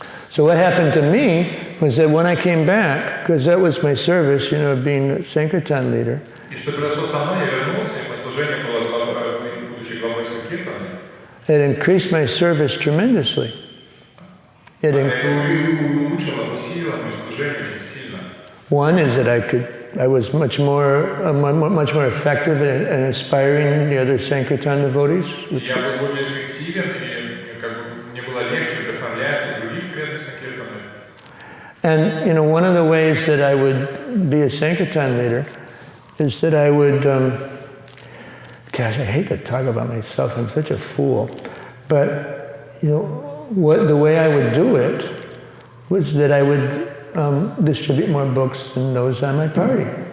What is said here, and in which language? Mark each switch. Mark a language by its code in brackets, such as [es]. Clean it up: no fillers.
[en] So what happened to me was that when I came back, because that was my service, being a Sankirtan leader. [ru] И что произошло со мной, я вернулся, и мое служение было будучи главой Санкиртаны. [en] It increased my service tremendously. [ru] Это улучшило, усилило мое служение очень сильно. [en] One is that I was much more effective in inspiring the other Sankirtan devotees. [ru] Я был более эффективен, и мне было легче вдохновлять других преданных Санкиртаны. [en] And one of the ways that I would be a Sankirtan leader is that I would, gosh, I hate to talk about myself. I'm such a fool, but the way I would do it was that I would distribute more books than those on my party.